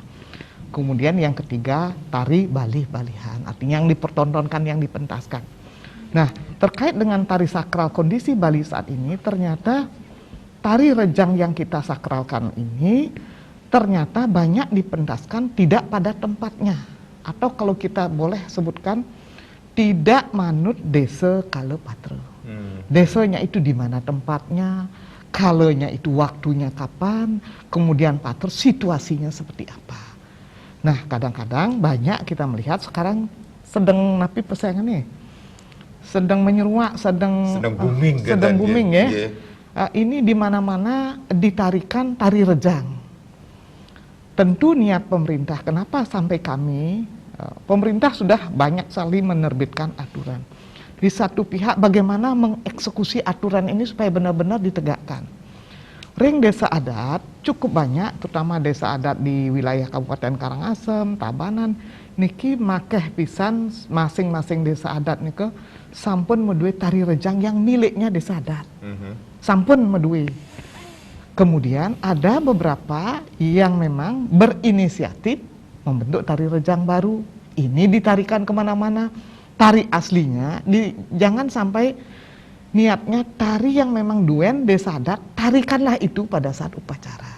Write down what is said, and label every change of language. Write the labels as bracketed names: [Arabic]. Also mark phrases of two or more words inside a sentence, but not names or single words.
[Indonesian] Kemudian yang ketiga tari balih-balihan, artinya yang dipertontonkan, yang dipentaskan. Nah, terkait dengan tari sakral kondisi Bali saat ini, ternyata tari rejang yang kita sakralkan ini ternyata banyak dipentaskan tidak pada tempatnya, atau kalau kita boleh sebutkan tidak manut desa Kalepatra. Desanya itu di mana tempatnya, kalenya itu waktunya kapan, kemudian partner situasinya seperti apa. Nah, kadang-kadang banyak kita melihat sekarang sedang napi persaingan nih, sedang menyeruak, sedang booming, sedang booming ya. Yeah. Ini di mana-mana ditarikan tari rejang. Tentu niat pemerintah, kenapa sampai kami, pemerintah sudah banyak sekali menerbitkan aturan. Di satu pihak bagaimana mengeksekusi aturan ini supaya benar-benar ditegakkan. Ring desa adat cukup banyak, terutama desa adat di wilayah Kabupaten Karangasem, Tabanan, [Balinese] niki makeh pisan [Indonesian] masing-masing desa adat [Balinese] nike sampun medue [Indonesian] tari rejang yang miliknya desa adat. [Balinese] Sampun medue. [Indonesian] Kemudian ada beberapa yang memang berinisiatif membentuk tari rejang baru. Ini ditarikan kemana-mana. Tari aslinya, jangan sampai niatnya tari yang memang duen desa adat, tarikanlah itu pada saat upacara.